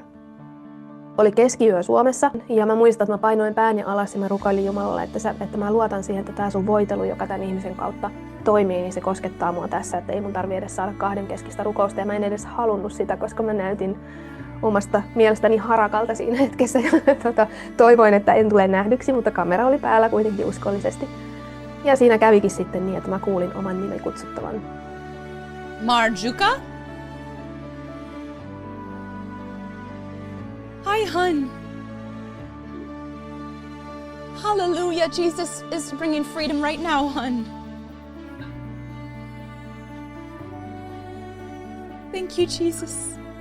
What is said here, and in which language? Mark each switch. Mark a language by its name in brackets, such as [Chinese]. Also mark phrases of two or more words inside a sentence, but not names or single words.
[Finnish] Oli keskiyö Suomessa ja mä muistan, että mä painoin pääni alas ja mä rukoilin Jumalalle, että mä luotan siihen, että tää sun voitelu, joka tämän ihmisen kautta toimii, niin se koskettaa mua tässä, että ei mun tarvitse edes saada kahden keskistä rukousta. Ja mä en edes halunnut sitä, koska mä näytin omasta mielestäni harakalta siinä hetkessä. Ja toivoin, että en tule nähdyksi, mutta kamera oli päällä kuitenkin uskollisesti. Ja siinä kävikin sitten niin, että mä kuulin oman nimen kutsuttavan. Marjuka? [English] Hi, hun. Hallelujah. Jesus is bringing freedom right now, hun. Thank you, Jesus.